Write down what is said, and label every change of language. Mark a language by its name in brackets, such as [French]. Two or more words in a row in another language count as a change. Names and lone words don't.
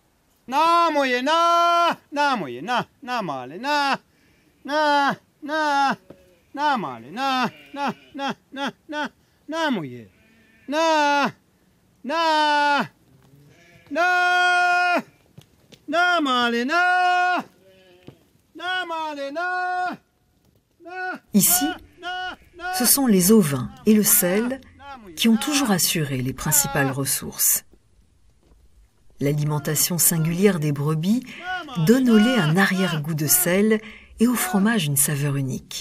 [Croatian] Na moje, na moje, na male, na male, na moje, na male, [French] Ici, ce sont les ovins et le sel qui ont toujours assuré les principales ressources. L'alimentation singulière des brebis donne au lait un arrière-goût de sel et au fromage une saveur unique.